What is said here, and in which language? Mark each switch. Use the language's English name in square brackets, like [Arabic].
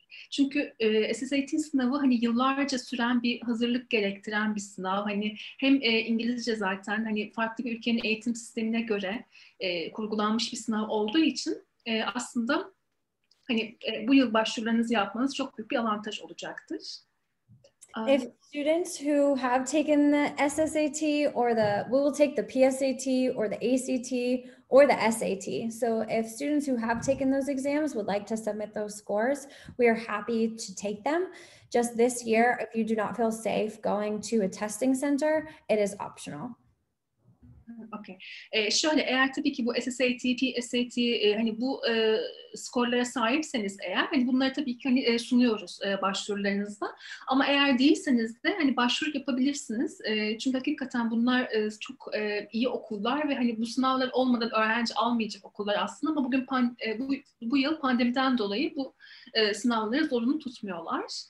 [Turkish] Çünkü SSAT sınavı hani yıllarca süren bir hazırlık gerektiren bir sınav. Hani hem İngilizce zaten hani farklı bir ülkenin eğitim sistemine göre kurgulanmış bir sınav olduğu için aslında hani bu yıl başvurularınızı yapmanız çok büyük bir avantaj olacaktır. [English] If students who have taken the SSAT or we will take the PSAT or the ACT or the SAT. So if students who have taken those exams would like to submit those scores, we are happy to take them. Just this year, if you do not feel safe going to a testing center, it is optional. Okay. [Turkish] Şöyle eğer tabii ki bu SSAT, PSAT hani bu skorlara sahipseniz eğer hani bunları tabii ki hani sunuyoruz başvurularınızda. Ama eğer değilseniz de hani başvuru yapabilirsiniz. Çünkü hakikaten bunlar çok iyi okullar ve hani bu sınavlar olmadan öğrenci almayacak okullar aslında ama bugün bu yıl pandemiden dolayı bu sınavları zorunlu tutmuyorlar.